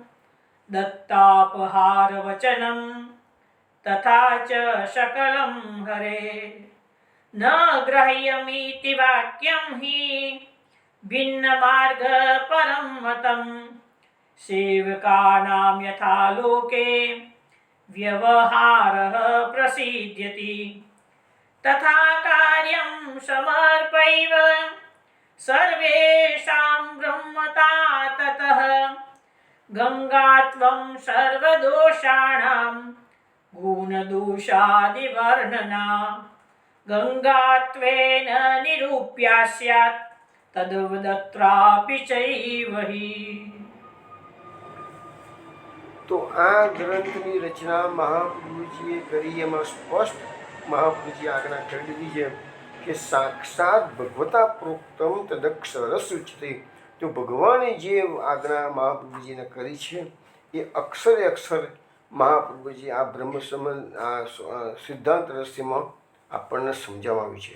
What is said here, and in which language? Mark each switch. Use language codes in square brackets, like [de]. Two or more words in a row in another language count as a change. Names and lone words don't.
[sa] દત્તાપહારવચનમ તથા ચ સકલમ હરે ન ગ્રહ્યમિતિ વાક્યમ હિ ભિન્ન માર્ગ પરમ મતમ સેવકાનામ યથા લોકે વ્યવહારઃ પ્રસિદ્ધ્યતિ તથા કાર્યં સમર્પય્વ સર્વેષાં બ્રહ્મતા તતઃ ગંગાત્વં સર્વદોષાણાં गुणदोषादिवर्णना गङ्गात्वेन निरूप्या स्यात् तद्वदत्रापि चैव हि। [gu] તો આ ગ્રંથની રચના મહાપ્રભુજીએ કરી. એમાં સ્પષ્ટ મહાપ્રભુજીએ આજ્ઞા કરી દીધી છે કે [sa] સાક્ષાત ભગવતા પ્રોક્તમ તદક્ષર સૂચિતે. [gu] તો ભગવાને જે આજ્ઞા મહાપ્રભુજીને કરી છે એ અક્ષરે અક્ષર મહાપ્રભુજી આ બ્રહ્મ સંબંધ આ સિદ્ધાંત રહસ્યમાં આપણને સમજાવવામાં છે.